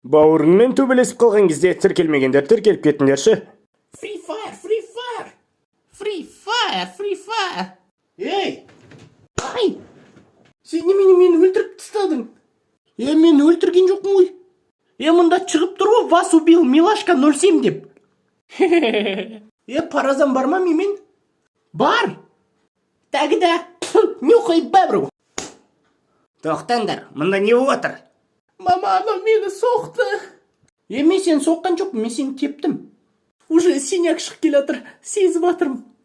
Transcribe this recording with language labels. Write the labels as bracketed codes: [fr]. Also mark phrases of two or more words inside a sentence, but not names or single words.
[kk] Бауырыңмен төбелесіп қалған кезде тіркелмегендер тіркеліп кетіңдерші. [en] Free fire, free fire. Free fire, free fire. Ей! Ай! [kk] Сен немене мені өлтіріп тастадың? Мен өлтірген жоқпын ғой. Мында шығып тұр ғой, [ru] вас убил Милашка 07 деп. [kk] Паразан бар ма мен? Бар. [ru] Тогда нюхай бабру. [kk] Тоқтаңдар, мұнда не болып отыр? [ru] Мама, она [kk] мені соқты. Мен сені соққан жоқпын, мен сені тептім. [ru] Уже синяк [kk] шығып келе жатыр, сезіп жатырмын.